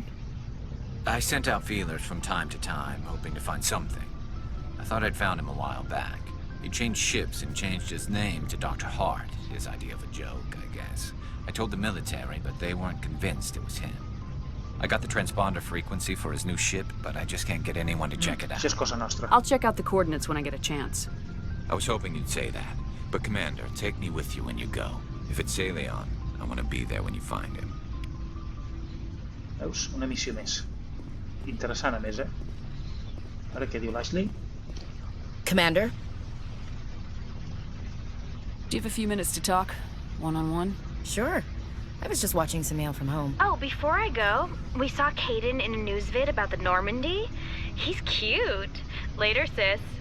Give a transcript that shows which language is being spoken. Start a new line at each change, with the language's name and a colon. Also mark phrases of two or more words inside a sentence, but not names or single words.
English: I sent out feelers from time to time, hoping to find something. I thought I'd found him a while back. He changed ships and changed his name to Dr. Hart, his idea of a joke, I guess. I told the military, but they weren't convinced it was him. I got the transponder frequency for his new ship, but I just can't get anyone to check it out.
Catalan: Això és cosa nostra.
English: I'll check out the coordinates when I get a chance. I was hoping you'd say that. But Commander, take me with you when you go. If it's Saleon, I want to be there when you find him.
Catalan: Veus? Una missió més. Interessant, a més, Ara què diu l'Ashley?
English: Commander? Do you have a few minutes to talk? One-on-one? Sure. I was just watching some mail from home. Oh, before I go, we saw Caden in a news vid about the Normandy. He's cute. Later, sis.